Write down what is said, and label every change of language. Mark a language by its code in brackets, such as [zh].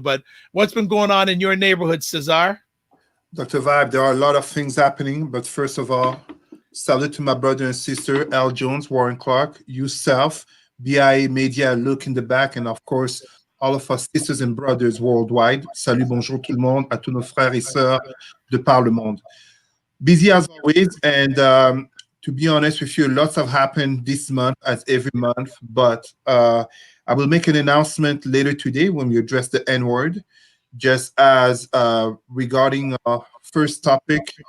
[en] But what's been going on in your neighborhood, Cesar? Dr. Vibe, there are a lot of things happening. But first of all, salute to my brother and sister, Elle Jones, Warren Clarke, yourself, BIA Media, Look in the Back, and of course, all of our sisters and brothers worldwide. [fr] Salut, bonjour tout le monde, à tous nos frères et sœurs de par le monde. [en] Busy as always, and to be honest with you, lots have happened this month as every month, but I will make an announcement later today when we address the N-word, just as regarding our first topic.